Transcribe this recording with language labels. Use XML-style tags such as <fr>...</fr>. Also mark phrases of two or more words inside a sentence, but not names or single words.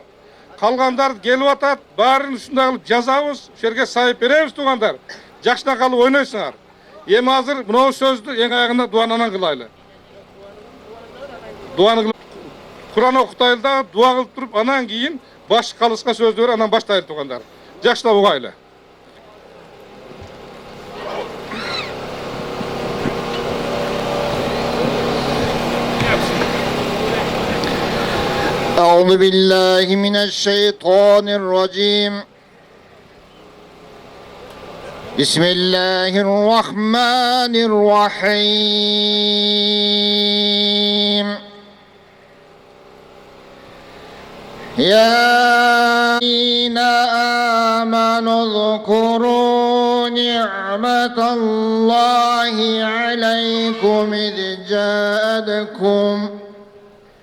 <ky>Калгандар келип атат, баарын ушундай кылып жазабыз, ошол жерге сайып беребиз туугандар. Жакшына калып ойнойсуңар. Эми азыр мына сөздү эң аягында дуананан кылайлы. Дуаны кылып Куран окутайлы да, дуа кылып туруп, анан кийин баш калыска сөздү берип, анан баштайлы туугандар. Жакшылап угайлы.</ky> <ar>أعوذ بالله من الشيطان الرجيم بسم الله الرحمن الرحيم يا الذين آمنوا اذكروا نعمة الله عليكم إذ جاءتكم</ar>